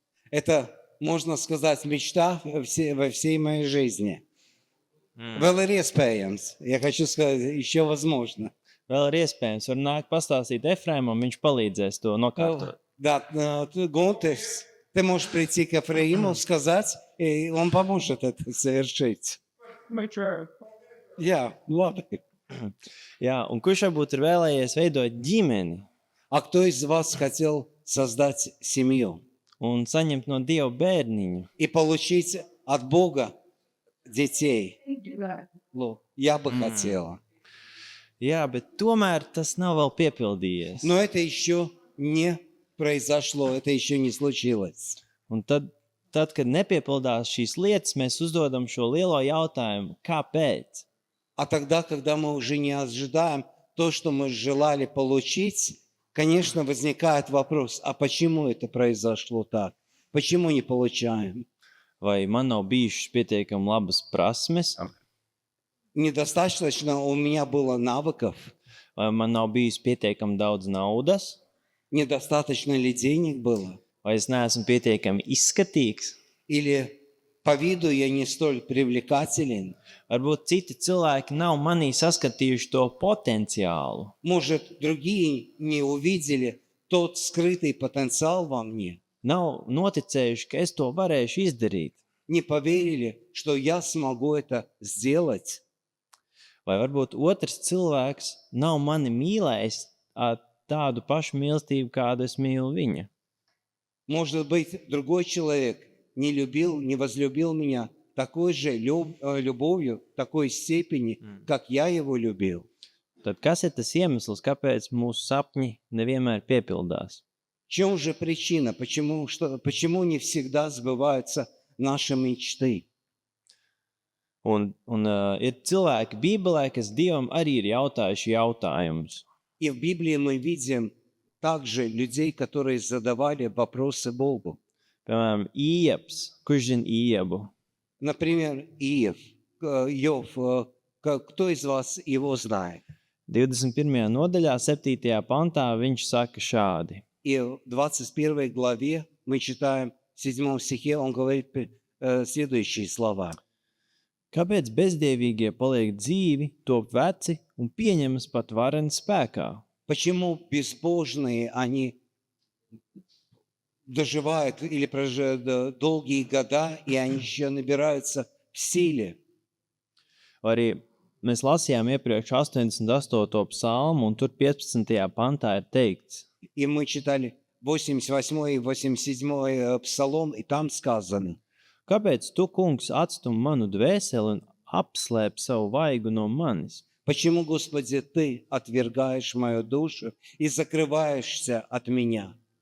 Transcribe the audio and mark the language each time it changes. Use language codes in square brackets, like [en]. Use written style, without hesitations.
[ru] Это, можно сказать, мечта во всей моей жизни. [lv] Vēl ir iespējams. [ru] Я хочу сказать, еще возможно. [lv] vēl ir iespējams. Var nākt pastāstīt Efraimam, viņš palīdzēs to nokārtot. [ru] Да, Гунтес, ты можешь прийти к Ефраиму, сказать, и он поможет это совершить. [lv] Jā, labi. Jā, un kurš varbūt ir vēlējies veidot ģimeni [ru] А кто из вас хотел создать семью [lv] un saņemt no Dieva bērniņu? [ru] и получить от Бога детей? Я бы хотела. [lv] Jā, bet tomēr tas nav vēl piepildījies. [ru] Но это еще не произошло, это еще не случилось. [lv] Un tad, kad nepiepildās šīs lietas, mēs uzdodam šo lielo jautājumu, kāpēc? [ru] А тогда, когда мы уже не ожидаем то, что мы желали получить, конечно, возникает вопрос, а почему это произошло так? Почему не получаем? [lv] Vai man nav bijušas pietiekami labas prasmes, [ru] Недостаточно у меня было навыков, [lv] vai man nav bijis pietiekami daudz naudas, [ru] недостаточно ли денег было, [lv] vai es neesmu pietiekami izskatīgs. [ru] или по виду я не столь привлекателен. [lv] Varbūt citi cilvēki nav manī saskatījuši to potenciālu. [ru] Может, другие не увидели тот скрытый потенциал во мне, [lv] Nav noticējuši, ka es to varēšu izdarīt. [ru] не поверили, что я смогу это сделать. [lv] Vai varbūt otrs cilvēks nav mani mīlējis ar tādu pašu mīlestību, kādu es mīlu viņa. [ru] Может быть, другой человек не любил, не возлюбил меня такой же любовью, такой степени, как я его любил. [lv] Tad kas ir tas iemesls, kāpēc mūsu sapņi nevienmēr piepildās? [ru] В чем же причина? Почему не всегда сбываются наши мечты. [lv] Ir cilvēki Bībelē, kas Dievam arī ir jautājuši jautājumus. [ru] И в Библии мы видим также людей, которые задавали вопросы Богу. [lv] Piemēram, Ieps, kurš zina Iebu? [ru] Например, Иов, кто из вас его знает? [lv] 21. nodaļā, 7. pantā, viņš saka šādi. [ru] И в 21 главе мы читаем, в 7 стихе он говорит следующие слова. [lv] Kāpēc bezdievīgie paliek dzīvi, top veci un pieņemas pat varenas spēkā? [ru] Почему безбожные, они доживают или проживают долгие года, и они еще набираются в силе? [lv] Arī mēs lasījām iepriekš 88. psalmu, un tur 15. pantā ir teikts. [ru] И мы читали 88 и 87 псалом, и там сказано. [lv] Kāpēc tu, kungs, atstum manu dvēseli un apslēp savu vaigu no manis? [ru] Почему, Господи, Ты отвергаешь мою душу и закрываешься от меня?